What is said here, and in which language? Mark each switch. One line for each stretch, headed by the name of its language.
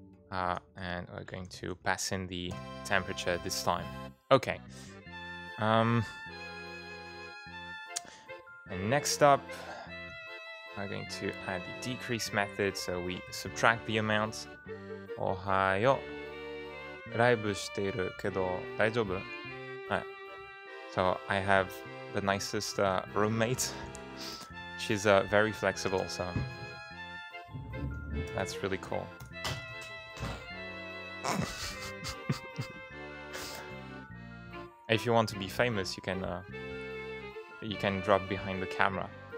English: And we're going to pass in the temperature this time. Okay. And next up, we're going to add the decrease method, so we subtract the amount.
Japanese: Ohayo. ライブしているけど大丈夫?
English: So I have the nicest roommate. She's very flexible, so that's really cool. If you want to be famous, you can drop behind the camera.